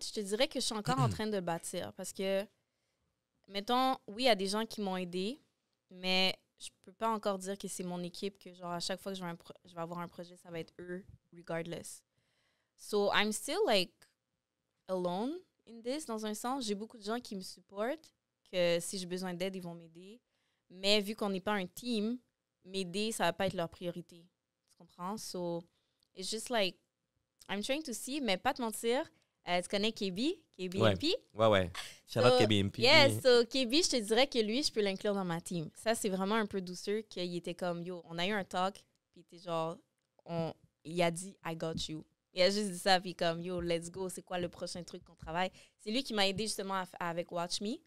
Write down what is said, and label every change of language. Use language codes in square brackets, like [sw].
[fr] Je te dirais que je suis encore en train de le bâtir parce que, mettons, oui, il y a des gens qui m'ont aidé, mais je peux pas encore dire que c'est mon équipe, que genre à chaque fois que je vais avoir un projet, ça va être eux, [en] regardless. So, I'm still like alone in this, [fr] dans un sens. J'ai beaucoup de gens qui me supportent, que si j'ai besoin d'aide, ils vont m'aider. Mais vu qu'on n'est pas un team, m'aider, ça va pas être leur priorité. Tu comprends? [en] So, it's just like, I'm trying to see, [fr] mais pas te mentir, tu connais [en] KB, KBMP? Ouais. Shout out KBMP. [fr] Yes, so KB, je te dirais que lui, je peux l'inclure dans ma team. Ça, c'est vraiment un peu douceur qu'il était comme, yo, on a eu un talk, puis il était genre, il a dit, [en] I got you. [fr] Il a juste dit ça, puis comme, yo, [en] let's go, [fr] c'est quoi le prochain truc qu'on travaille? C'est lui qui m'a aidé justement avec Watch Me.